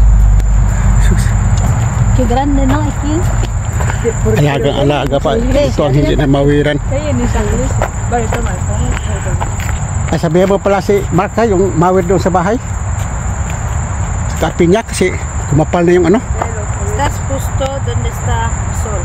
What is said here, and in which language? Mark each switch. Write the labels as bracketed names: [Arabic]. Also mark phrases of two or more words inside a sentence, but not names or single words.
[Spanish] Que grande, no? Aquí. [Filipino] Alaga pa. Ito ang hindi na mawiran. Ay, sabihin mo pala si Mark ha, yung mawir doon sa bahay. Sa pinya kasi kumapal na yung ano. [Spanish] Estás justo donde está el sol.